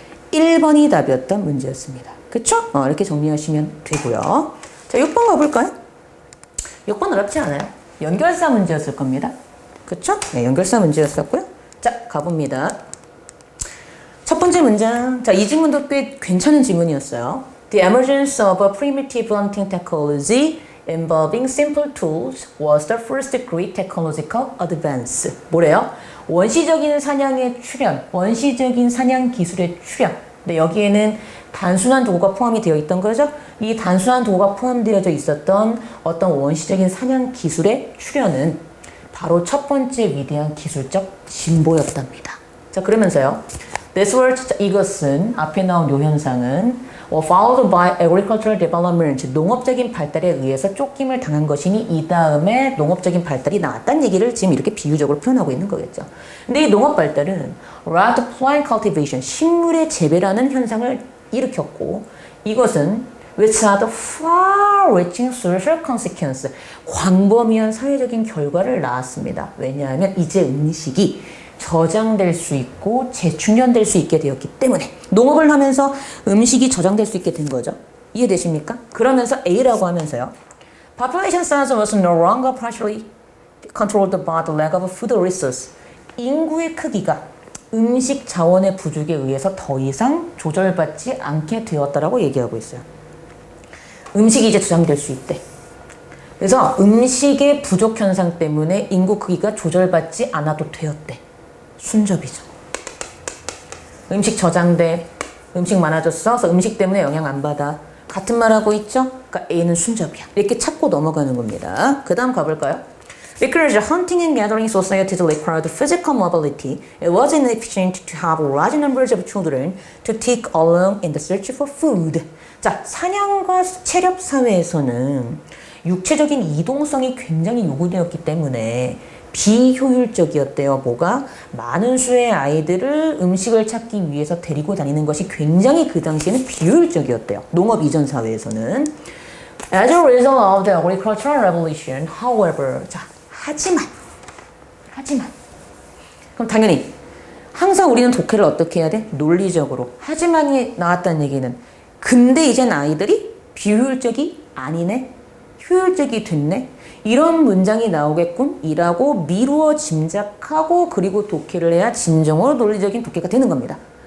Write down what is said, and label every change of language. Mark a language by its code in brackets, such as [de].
[ko] 1번이 답이었던 문제였습니다. 그쵸? 이렇게 정리하시면 되고요. 자, 6번 가볼까요? 6번 어렵지 않아요. 연결사 문제였을 겁니다. 그쵸? 네, 연결사 문제였었고요. 자, 가봅니다. 첫 번째 문장. 자, 이 질문도 꽤 괜찮은 질문이었어요. [en] The emergence of a primitive hunting technology involving simple tools was the first great technological advance. [ko] 뭐래요? 원시적인 사냥의 출현, 원시적인 사냥 기술의 출현. 근데 여기에는 단순한 도구가 포함이 되어 있던 거죠. 이 단순한 도구가 포함되어져 있었던 어떤 원시적인 사냥 기술의 출현은 바로 첫 번째 위대한 기술적 진보였답니다. 자, 그러면서요. [en] This was, [ko] 이것은 앞에 나온 요 현상은 [en] followed by agricultural development, [ko] 농업적인 발달에 의해서 쫓김을 당한 것이니 이 다음에 농업적인 발달이 나왔다는 얘기를 지금 이렇게 비유적으로 표현하고 있는 거겠죠. 근데 이 농업 발달은 [en] large plant cultivation, [ko] 식물의 재배라는 현상을 일으켰고 이것은 [en] which had far-reaching social consequence, [ko] 광범위한 사회적인 결과를 낳았습니다. 왜냐하면 이제 음식이 저장될 수 있고 재충전될 수 있게 되었기 때문에 농업을 하면서 음식이 저장될 수 있게 된 거죠. 이해되십니까? 그러면서 A라고 하면서요. [en] Population size was no longer partially controlled by the lack of food resource. [ko] 인구의 크기가 음식 자원의 부족에 의해서 더 이상 조절받지 않게 되었다라고 얘기하고 있어요. 음식이 이제 저장될 수 있대. 그래서 음식의 부족 현상 때문에 인구 크기가 조절받지 않아도 되었대. 순접이죠. 음식 저장돼. 음식 많아졌어. 그래서 음식 때문에 영향 안 받아. 같은 말 하고 있죠? 그러니까 A는 순접이야. 이렇게 찾고 넘어가는 겁니다. 그 다음 가볼까요? [en] Because hunting and gathering societies required physical mobility, it was inefficient to have large numbers of children to take along in the search for food. [ko] 자, 사냥과 체렵 사회에서는 육체적인 이동성이 굉장히 요구되었기 때문에 비효율적이었대요. 뭐가? 많은 수의 아이들을 음식을 찾기 위해서 데리고 다니는 것이 굉장히 그 당시에는 비효율적이었대요. 농업 이전 사회에서는. [en] As a result of the agricultural revolution, however, [ko] 자, 하지만. 그럼 당연히 항상 우리는 독해를 어떻게 해야 돼? 논리적으로. 하지만이 나왔다는 얘기는 근데 이젠 아이들이 비효율적이 아니네? 효율적이 됐네? 이런 문장이 나오겠군? 이라고 미루어 짐작하고 그리고 독해를 해야 진정으로 논리적인 독해가 되는 겁니다.